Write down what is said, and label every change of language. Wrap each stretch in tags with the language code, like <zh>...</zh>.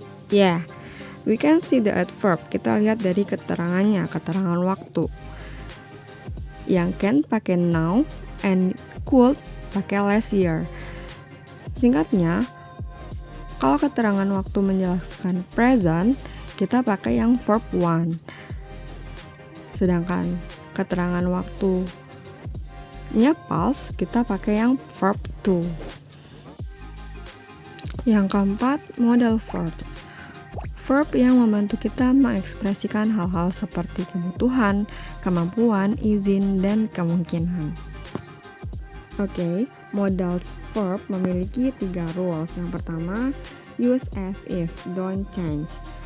<en>Yeah, we can see the adverb.</en> <id>Kita lihat dari keterangannya, keterangan waktu. Yang</id> <en>can</en> <id>pakai</id> <en>now and could pakai last year.</en> <id>Singkatnya, kalau keterangan waktu menjelaskan present, kita pakai yang verb one. Sedangkan keterangan waktunya past, kita pakai yang verb two. Yang keempat, modal verbs. Verb yang membantu kita mengekspresikan hal-hal seperti kebutuhan, kemampuan, izin, dan kemungkinan. Oke, modals verb memiliki 3 rules. Yang pertama,</id> <en>use as is, don't change.</en>